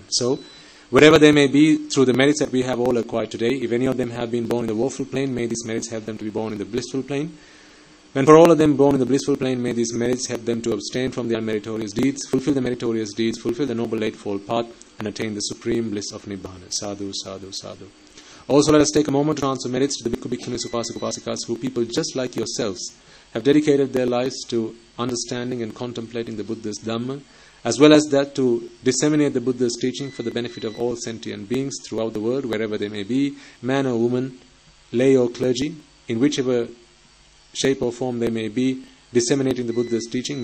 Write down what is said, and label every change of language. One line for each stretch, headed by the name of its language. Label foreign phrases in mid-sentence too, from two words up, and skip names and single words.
English: So, wherever they may be, through the merits that we have all acquired today, if any of them have been born in the woeful plane, may these merits help them to be born in the blissful plane. And for all of them born in the blissful plane, may these merits help them to abstain from the unmeritorious deeds, fulfill the meritorious deeds, fulfill the noble eightfold path, and attain the supreme bliss of Nibbana.
Pali: Sadhu, sadhu, sadhu.
English: Also, let us take a moment to transfer merits to the Bhikkhu, Bhikkhunis, Upasaka, Upasikas, who people just like yourselves have dedicated their lives to understanding and contemplating the Buddha's Dhamma, as well as that to disseminate the Buddha's teaching for the benefit of all sentient beings throughout the world, wherever they may be, man or woman, lay or clergy, in whichever shape or form they may be, disseminating the Buddha's teaching.